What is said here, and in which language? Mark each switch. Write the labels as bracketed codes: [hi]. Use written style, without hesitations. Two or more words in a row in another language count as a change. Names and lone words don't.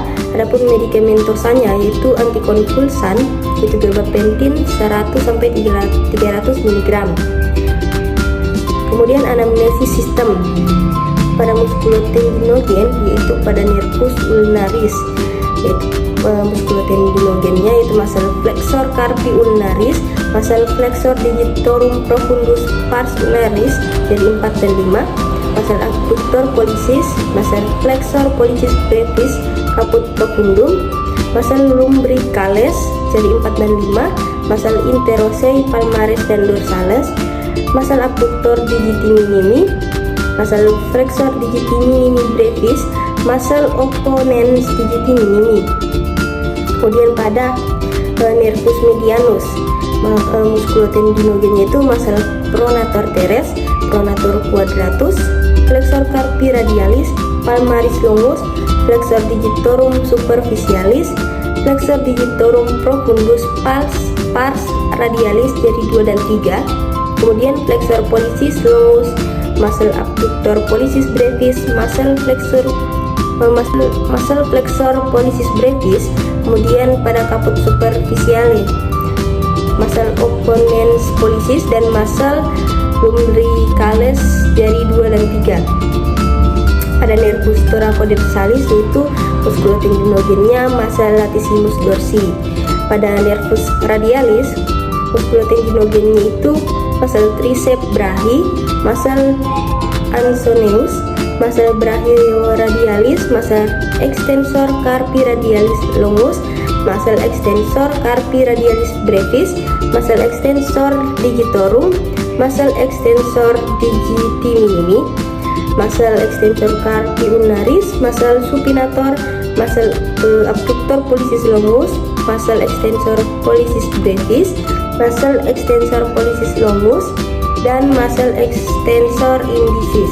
[id] Adapun medikamentosanya yaitu antikonvulsan, yaitu gabapentin 100-300 mg. Kemudian anamnesis sistem pada muskulotendinogen yaitu pada nervus ulnaris, muskulotendinogennya yaitu muscle flexor carpi ulnaris, muscle flexor digitorum profundus pars ulnaris jadi 4 dan 5, muscle abductor pollicis, muscle flexor pollicis brevis caput profundum, muscle lumbricalis jadi 4 dan 5, muscle interosei palmaris dan dorsalis, muscle abductor digiti minimi, muscle flexor digiti minimi brevis, muscle opponens digiti minimi. Kemudian pada nervus medianus, muskulotendinogennya itu muscle pronator teres, pronator quadratus, flexor carpi radialis, palmaris longus, flexor digitorum superficialis, flexor digitorum profundus pars radialis jadi 2 dan 3. Kemudian flexor pollicis longus, muscle abductor pollicis brevis, muscle flexor pollicis brevis. Kemudian pada caput superficiale, muscle opponens pollicis dan muscle lumbricalis dari 2 dan 3. Pada nervus thoracodorsales yaitu muskulotendinogennya muscle latissimus dorsi. Pada nervus radialis, muskulotendinogennya itu muscle tricep brachi, muscle ansoneus, muscle brachioradialis, muscle extensor carpi radialis longus, muscle extensor carpi radialis brevis, muscle extensor digitorum, muscle extensor digiti minimi, muscle extensor carpi ulnaris, muscle supinator, muscle abductor pollicis longus, muscle extensor pollicis brevis, muscle extensor pollicis longus, dan muscle extensor indicis.